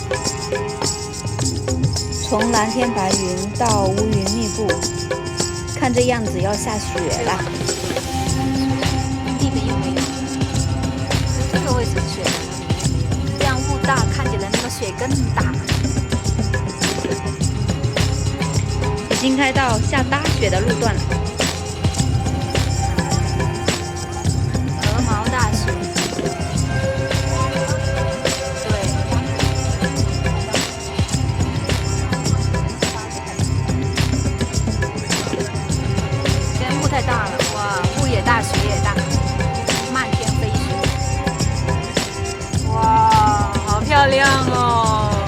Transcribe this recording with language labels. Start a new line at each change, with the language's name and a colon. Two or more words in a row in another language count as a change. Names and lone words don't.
Chinese: 從藍天白雲到烏雲密布，看這樣子要下雪了。地面又沒有，這個會成雪，這樣霧大，看起來那個雪更大。已經開到下大雪的路段了。鵝毛大雪。太大了，哇，霧也大，雪也大，漫天飛雪，哇，好漂亮哦！